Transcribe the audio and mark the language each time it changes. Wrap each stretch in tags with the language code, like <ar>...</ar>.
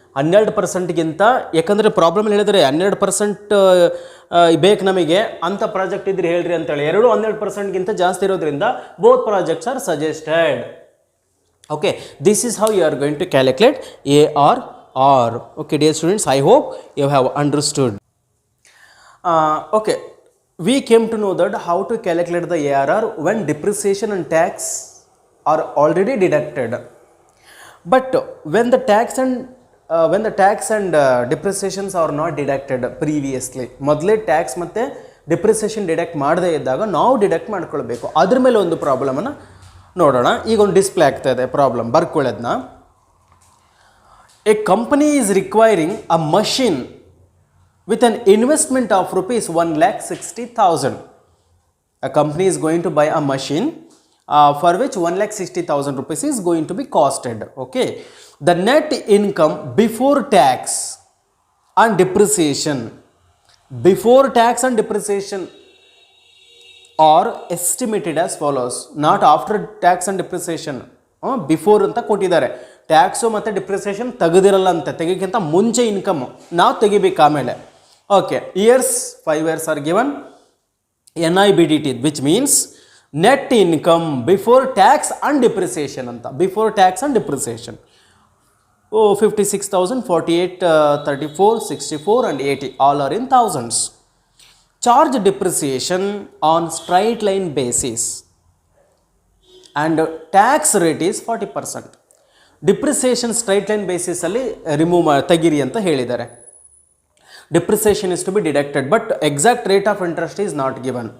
<kn>12%ಗಿಂತ, ಯಾಕಂದರೆ ಪ್ರಾಬ್ಲಮ್ ಹೇಳಿದರೆ 12% ಬೇಕು ನಮಗೆ ಅಂತ ಪ್ರಾಜೆಕ್ಟ್ ಇದ್ರೆ ಹೇಳ್ರಿ ಅಂತೇಳಿ. ಎರಡು 12%ಗಿಂತ ಜಾಸ್ತಿ ಇರೋದ್ರಿಂದ</kn> <en>Both projects are suggested. Okay, this is how you are going to calculate ARR. Okay, dear students, I hope you have understood. Okay, we came to know that how to calculate the ARR when depreciation and tax are already deducted. But when the tax and depreciations are not deducted previously,</en> <kn>ಮೊದಲೇ tax ಮತ್ತು depreciation deduct ಮಾಡದೇ ಇದ್ದಾಗ ನಾವು deduct ಮಾಡ್ಕೊಳ್ಬೇಕು. ಅದ್ರ ಮೇಲೆ ಒಂದು ಪ್ರಾಬ್ಲಮನ್ನು ನೋಡೋಣ. ಈಗ ಒಂದು ಡಿಸ್ಪ್ಲೇ ಆಗ್ತಾ ಇದೆ problem, ಬರ್ಕೊಳ್ಳೋದನ್ನ.</kn> <en>A company is requiring a machine with an investment of rupees 1,60,000. A company is going to buy a machine for which 1,60,000 rupees is going to be costed. Okay, the net income before tax and depreciation. before tax and depreciation are estimated as follows, not after tax and depreciation.</en> <kn>Before ಅಂತ ಕೊಟ್ಟಿದ್ದಾರೆ, tax ಮತ್ತು depreciation ತೆಗೆದಿರಲ್ಲ ಅಂತೆ, ತೆಗಿಕ್ಕಿಂತ ಮುಂಚೆ income ನಾವು ತೆಗಿಬೇಕು ಆಮೇಲೆ.</kn> <en>Okay, years 5 years are given. NIBDT which means net income before tax and depreciation ಅಂತ, before tax and depreciation. 56,000, 48, 34, 64 and 80 all are in thousands. Charge depreciation on straight line basis and tax rate is 40%.</en> <kn>Depreciation straight line basis ಅಲ್ಲಿ remove ತೆಗಿರಿ ಅಂತ ಹೇಳಿದ್ದಾರೆ.</kn> <en>Depreciation is to be deducted, but exact rate of interest is not given.</en>